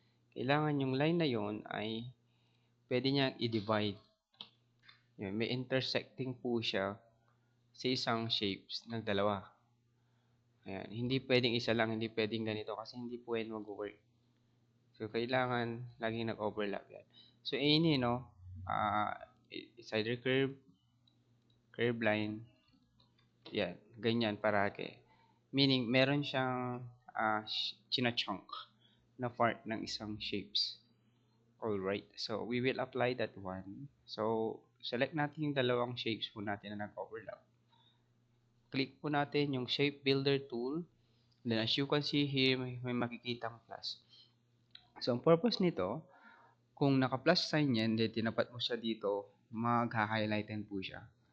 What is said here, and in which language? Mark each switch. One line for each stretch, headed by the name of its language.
Filipino: Kailangan yung line na yon ay pwede niyang i-divide. Yan. May intersecting po siya sa isang shapes ng dalawa. Ayan. Hindi pwedeng isa lang, hindi pwedeng ganito kasi hindi po yan mag-work. So, kailangan laging nag-overlap yan.
English: So, any, no? It's either curve line.
Filipino: Yan. Ganyan parake. Meaning, meron siyang china-chunk na part ng isang shapes. Alright.
English: So, we will apply that one. So, select
Filipino: natin yung dalawang shapes po natin na nag-overlap.
English: Click
Filipino: po natin yung
English: Shape Builder tool. Then, as you can see here,
Filipino: may makikitang plus. So, ang purpose nito, kung naka-plus sign yan, then tinapat mo siya dito, magha-highlighten po siya.